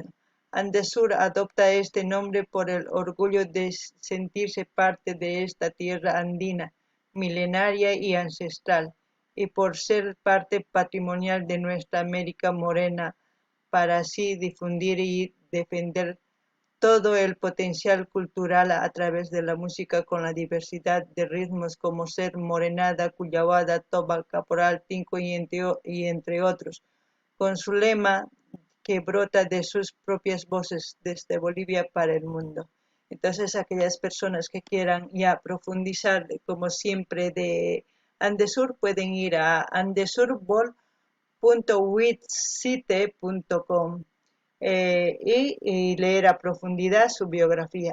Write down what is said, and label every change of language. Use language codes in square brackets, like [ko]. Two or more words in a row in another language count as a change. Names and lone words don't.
[es] Andesur adopta este nombre por el orgullo de sentirse parte de esta tierra andina milenaria y ancestral, y por ser parte patrimonial de nuestra América morena, para así difundir y defender todo el potencial cultural a través de la música con la diversidad de ritmos como ser morenada, cuyawada, tobal, caporal, tinco y entre otros, con su lema que brota de sus propias voces desde Bolivia para el mundo. Entonces, aquellas personas que quieran ya profundizar, como siempre, de Andesur, pueden ir a andesurbol.witsite.com y leer a profundidad su biografía.